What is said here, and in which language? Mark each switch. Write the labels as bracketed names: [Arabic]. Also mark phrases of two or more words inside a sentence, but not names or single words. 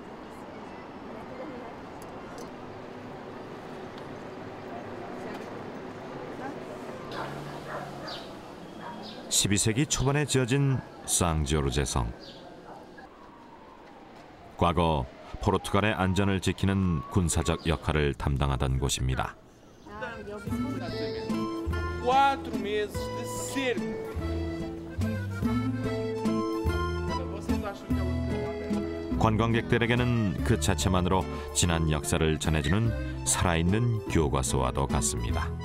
[Korean] (12세기) 초반에 지어진 상조르제 성. 과거 포르투갈의 안전을 지키는 군사적 역할을 담당하던 곳입니다. [Spanish] 4 meses de cerco. [Korean] 관광객들에게는 그 자체만으로 지난 역사를 전해주는 살아있는 교과서와도 같습니다.